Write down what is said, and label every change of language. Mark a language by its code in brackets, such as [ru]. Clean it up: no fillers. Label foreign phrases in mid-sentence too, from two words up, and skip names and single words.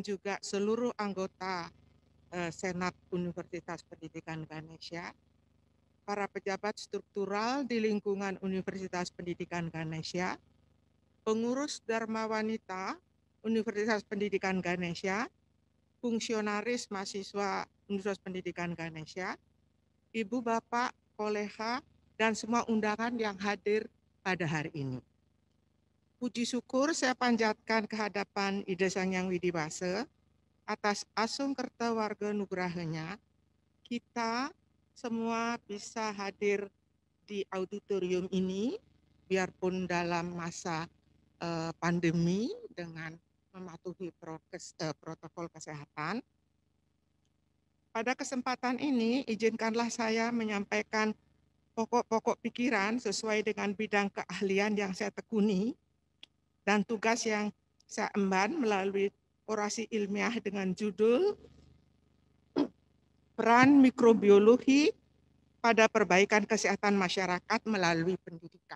[id] juga seluruh anggota Senat Universitas Pendidikan Ganesha, para pejabat struktural di lingkungan Universitas Pendidikan Ganesha, pengurus Dharma Wanita Universitas Pendidikan Ganesha, fungsionaris mahasiswa Universitas Pendidikan Ganesha, Ibu Bapak, kolega, dan semua undangan yang hadir pada hari ini. Puji syukur saya panjatkan kehadapan Ida Sang Hyang Widi Wase atas [ban] asung kerta warga nugrahanya, [id] kita semua bisa hadir di auditorium ini, biarpun dalam masa pandemi dengan mematuhi protokol kesehatan. Pada kesempatan ini, izinkanlah saya menyampaikan pokok-pokok pikiran sesuai dengan bidang keahlian yang saya tekuni dan tugas yang saya emban melalui orasi ilmiah dengan judul Peran Mikrobiologi pada Perbaikan Kesehatan Masyarakat Melalui Pendidikan.